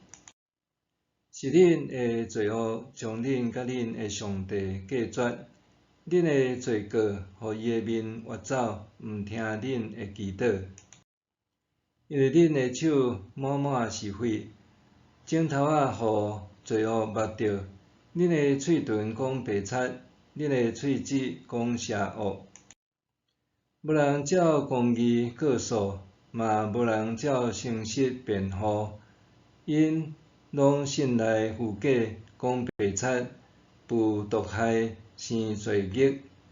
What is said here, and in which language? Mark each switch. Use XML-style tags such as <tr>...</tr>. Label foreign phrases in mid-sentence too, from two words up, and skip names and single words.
<nan>是恁的罪恶将恁甲恁的上帝隔绝，恁的罪过，互伊的面越走，毋听恁的祈祷。因为恁的手满满是血，指头仔互罪恶抹着，恁的嘴唇讲白贼，恁的喙舌讲邪恶。无人照公义告诉，嘛无人照诚实辩护，因拢信赖虚假，讲白贼，负毒害，生罪孽。</nan>